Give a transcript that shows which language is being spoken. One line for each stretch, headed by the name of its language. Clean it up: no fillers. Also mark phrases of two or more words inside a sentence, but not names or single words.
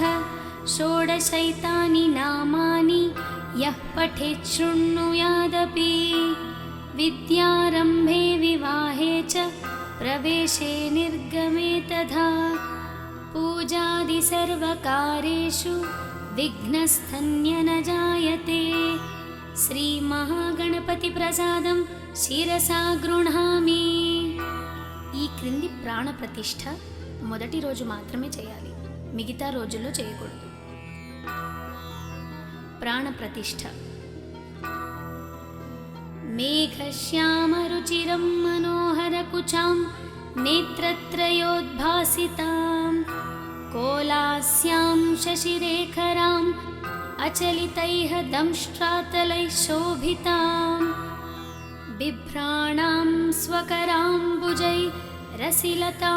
Sanskrit: षोडशैतानि नामानि यः पठेत् शृणुयादपि विद्यारम्भे विवाहे च प्रवेशे निर्गमे तथा पूजादिसर्वकारेषु विघ्नस्तन्य न जायते। श्रीमहागणपतिप्रसादं శిరసా గృహామి।
Telugu: ఈ క్రింది ప్రాణ ప్రతిష్ఠ మొదటి రోజు మాత్రమే చేయాలి, మిగతా రోజుల్లో చేయకూడదు.
Sanskrit: ప్రాణ ప్రతిష్ఠ మేఘశ్యామరుచిరం మనోహరకుచాం नेत्रत्रयोद्भासितां कोलास्यां शशिरेखराम् अचलितैः दंष्ट्रातलैः शोभितां बिभ्राणां स्वकराम्बुजै रसिलतां